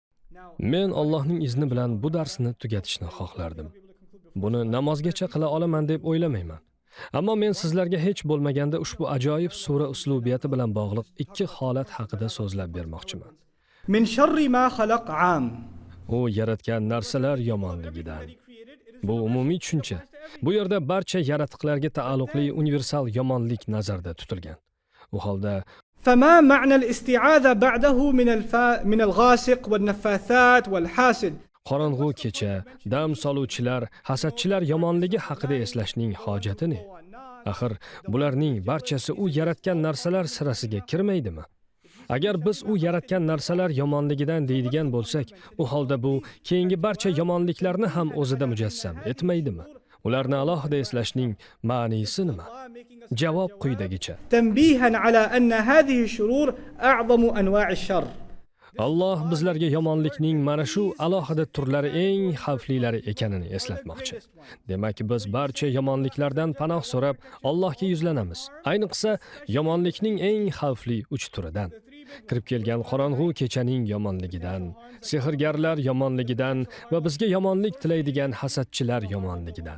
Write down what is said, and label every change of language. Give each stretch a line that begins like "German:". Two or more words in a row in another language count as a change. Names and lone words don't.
Uzbek: Men Allohning izni bilan bu darsni tugatishni xohlardim. Buni namozgacha qila olaman deb o'ylamayman. Ammo men sizlarga hech bo'lmaganda ushbu ajoyib sura uslubiyati bilan bog'liq ikki holat haqida so'zlab bermoqchiman.
Arabic: من شر ما خلق عام.
Uzbek: U yaratgan narsalar yomonligidan. Bu umumiy tushuncha. Bu yerda barcha yaratqilarga taalluqli universal yomonlik nazarda tutilgan. U holda
Arabic: فما معنى الاستعاذة بعده من الغاسق والنفاثات والحاسد؟
Uzbek: qorong'u kecha, dam soluvchilar, hasadchilar yomonligi haqida eslashning hojati ne? Axir bularning barchasi u yaratgan narsalar sirasiga kirmaydimi? Agar biz u yaratgan narsalar yomonligidan deydigan bo'lsak, u holda bu keyingi barcha yomonliklarni ham o'zida mujassam etmaydimi? Ularni alohida eslashning ma'nosi nima? Javob quyidagicha.
Arabic: تنبيها على أن هذه الشرور أعظم أنواع الشر.
Uzbek: Alloh bizlarga yomonlikning mana shu alohida turlari eng xavflilari ekanini eslatmoqchi. Demak, biz barcha yomonliklardan panoh so'rab Allohga yuzlanamiz. Ayniqsa, yomonlikning eng xavfli 3 turidan. Kirib kelgan qorong'u kechaning yomonligidan, sehrgarlar yomonligidan va bizga yomonlik tilaydigan hasadchilar yomonligidan.